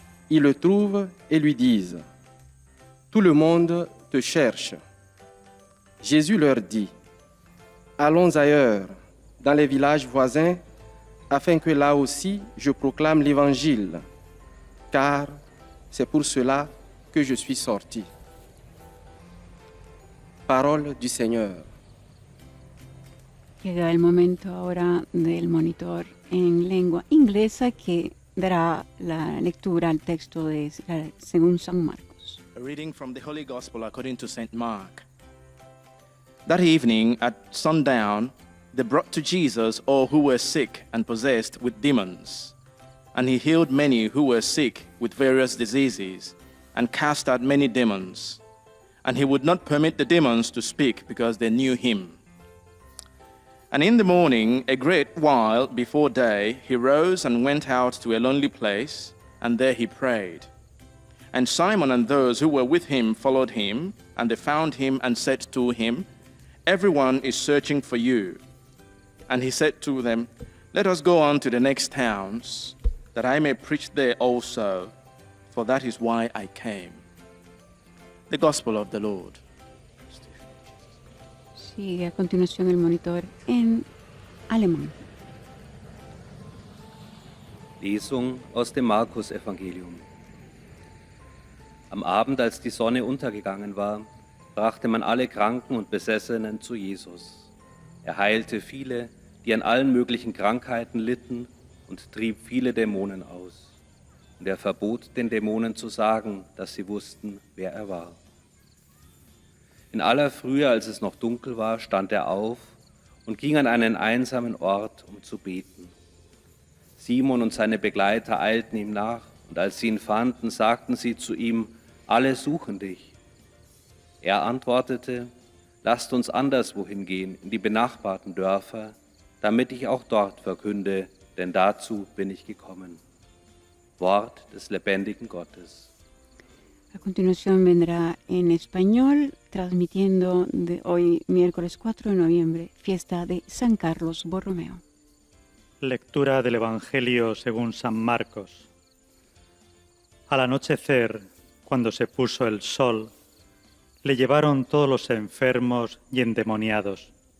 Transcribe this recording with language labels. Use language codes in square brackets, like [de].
[fr] Ils le trouvent et lui disent: « Tout le monde te cherche. » Jésus leur dit: « Allons ailleurs, dans les villages voisins, afin que là aussi je proclame l'Évangile, car c'est pour cela que je suis sorti. » Parole du Señor. [es] Llega el momento ahora del monitor en lengua inglesa que dará la lectura al texto según San Marcos. [en] A reading from the Holy Gospel according to St. Mark. That evening at sundown, they brought to Jesus all who were sick and possessed with demons. And he healed many who were sick with various diseases and cast out many demons. And he would not permit the demons to speak because they knew him. And in the morning, a great while before day, he rose and went out to a lonely place, and there he prayed. And Simon and those who were with him followed him, and they found him and said to him, "Everyone is searching for you." And he said to them, "Let us go on to the next towns, that I may preach there also, for that is why I came." The Gospel of the Lord. [es] Sigue a continuación el monitor en alemán. [de] Lesung aus dem Markus-Evangelium. Am Abend, als die Sonne untergegangen war, brachte man alle Kranken und Besessenen zu Jesus. Er heilte viele, die an allen möglichen Krankheiten litten, und trieb viele Dämonen aus. Und er verbot den Dämonen zu sagen, dass sie wussten, wer er war. In aller Frühe, als es noch dunkel war, stand er auf und ging an einen einsamen Ort, um zu beten. Simon und seine Begleiter eilten ihm nach, und als sie ihn fanden, sagten sie zu ihm: "Alle suchen dich." Er antwortete: "Lasst uns anderswohin gehen, in die benachbarten Dörfer, damit ich auch dort verkünde, denn dazu bin ich gekommen." Wort des lebendigen Gottes. [es] A continuación vendrá en español, transmitiendo de hoy, miércoles 4 de noviembre, fiesta de San Carlos Borromeo. Lectura del Evangelio según San Marcos. Al anochecer, cuando se puso el sol, le llevaron todos los enfermos y endemoniados.